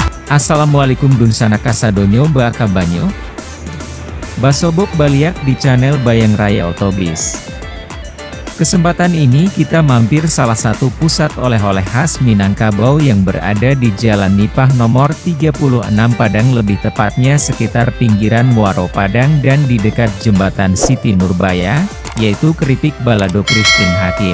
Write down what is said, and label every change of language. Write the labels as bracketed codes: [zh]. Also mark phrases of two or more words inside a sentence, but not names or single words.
[min] Assalamualaikum Dunsana Kasadonyo Baka Banyo Basobok Baliak di channel Bayang Raya Otobis. [id] Kesempatan ini kita mampir salah satu pusat oleh-oleh khas Minangkabau yang berada di Jalan Nipah nomor 36 Padang, lebih tepatnya sekitar pinggiran Muaro Padang dan di dekat Jembatan Siti Nurbaya, yaitu Keripik Balado Christine Hakim.